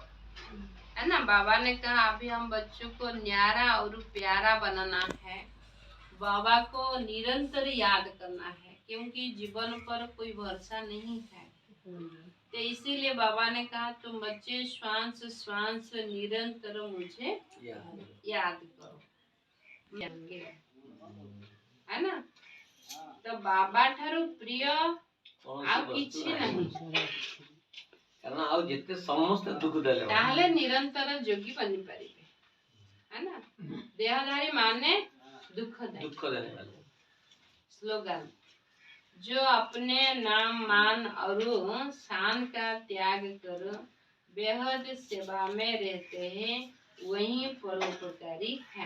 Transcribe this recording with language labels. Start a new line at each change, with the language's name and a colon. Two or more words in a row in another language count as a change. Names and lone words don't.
Hindi: है ना, बाबा ने कहा अभी हम बच्चों को न्यारा और प्यारा बनाना है, बाबा को निरंतर याद करना है, क्योंकि जीवन पर कोई भरोसा नहीं है। तो इसीलिए बाबा ने कहा तुम बच्चे श्वास श्वास निरंतर मुझे याद करो, है ना।
Odia: ତ ବାବା ଠାରୁ ପ୍ରିୟ ଆଉ କିଛି ନାହିଁ, କାରଣ ଆଉ ଯେତେ ସମସ୍ତେ ଦୁଃଖ ଦେଲେ ତାହେଲେ ନିରନ୍ତର ଯୋଗୀ ବନିପାରିବେ।
Hindi: है ना, देहधारी माने दुख देने वाले। स्लोगन, जो अपने नाम मान और शान का त्याग कर बेहद सेवा में रहते हैं वही परोपकारी है।